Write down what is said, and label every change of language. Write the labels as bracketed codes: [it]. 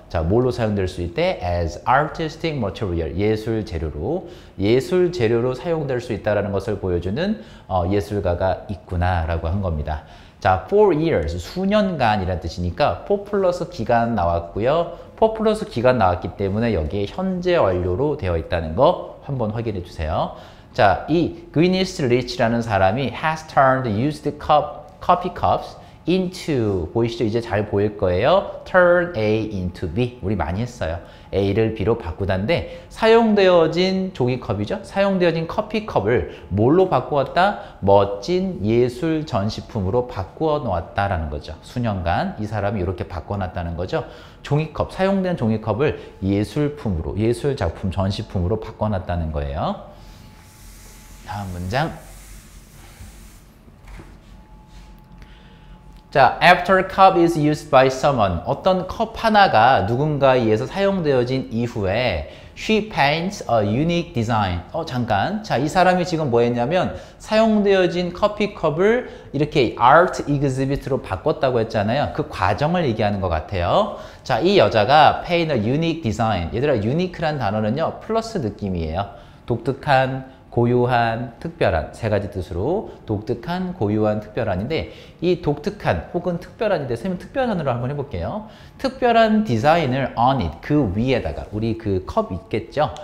[ko] 자, 뭘로 사용될 수 있대? [en] As artistic material, [ko] 예술 재료로 사용될 수 있다라는 것을 보여주는 예술가가 있구나라고 한 겁니다. 자, 4 years, 수년간이라는 뜻이니까 4 플러스 기간 나왔고요. 4 플러스 기간 나왔기 때문에 여기에 현재 완료로 되어 있다는 거 한번 확인해 주세요. [en] 자, 이 Gwyneth Lich라는 사람이 has turned used coffee cups into, [ko] 보이시죠? 이제 잘 보일 거예요. turn A into B. 우리 많이 했어요. A를 B로 바꾸다인데 사용되어진 종이컵이죠. 사용되어진 커피컵을 뭘로 바꾸었다? 멋진 예술 전시품으로 바꾸어 놓았다라는 거죠. 수년간 이 사람이 이렇게 바꿔놨다는 거죠. 종이컵, 사용된 종이컵을 예술품으로, 예술 작품 전시품으로 바꿔놨다는 거예요. 다음 문장. [en] 자, after a cup is used by someone. [ko] 어떤 컵 하나가 누군가에 의해서 사용되어진 이후에 [en] she paints a unique design. [ko] 잠깐. 자, 이 사람이 지금 뭐 했냐면 사용되어진 커피컵을 이렇게 art exhibit로 바꿨다고 했잖아요. 그 과정을 얘기하는 것 같아요. 자, 이 여자가 [en] paint a unique design. [ko] 얘들아, unique란 단어는요, 플러스 느낌이에요. 독특한, 고유한, 특별한, 세 가지 뜻으로 독특한, 고유한, 특별한인데 이 독특한 혹은 특별한인데 선생님 특별한으로 한번 해볼게요. 특별한 디자인을 on it, 그 위에다가, 우리 그 컵 있겠죠?